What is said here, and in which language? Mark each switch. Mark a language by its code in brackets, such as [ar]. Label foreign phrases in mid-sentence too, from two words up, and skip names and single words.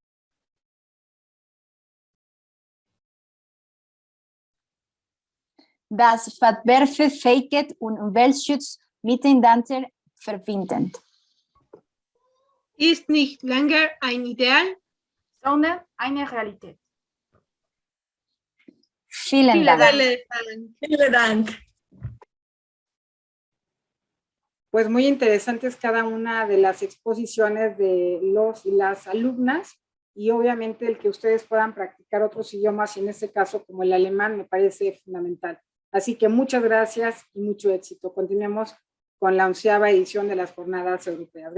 [de] Das Wettbewerbsfähigkeit und Umweltschutz miteinander verbindend. Ist nicht länger ein Ideal, sondern eine Realität. Vielen Dank. Vielen Dank. [es] Pues muy interesantes cada una de las exposiciones de los y las alumnas, y obviamente el que ustedes puedan practicar otros idiomas, y en este caso como el alemán, me parece fundamental. Así que muchas gracias y mucho éxito. Continuemos con la 11ª edición de las Jornadas Europeas.